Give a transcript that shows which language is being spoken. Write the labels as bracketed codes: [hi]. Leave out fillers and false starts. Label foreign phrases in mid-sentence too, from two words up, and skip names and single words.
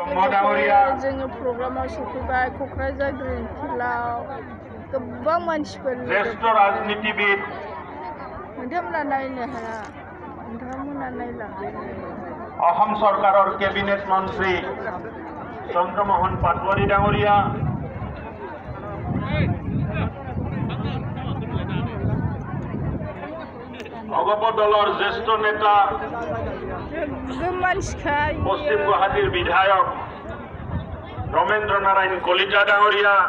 [as] ডাঙৰীয়া [brx] जोङो प्रग्रामाव सफैबाय क'क्राझार ग्रीन फिल्डआव गोबां मानसिफोर [as] জ্যেষ্ঠ राजनीतिविद [brx] नोंथांमोना नायनो हाया नोंथांमोना नायला [as] অসম চৰকাৰৰ কেবিনেট মন্ত্ৰী চন্দ্ৰমোহন পাটোৱাৰী ডাঙৰীয়া অগপ দলৰ জ্যেষ্ঠ নেতা পশ্চিম গুৱাহাটীৰ বিধায়ক ৰমেন্দ্ৰ নাৰায়ণ কলিতা ডাঙৰীয়া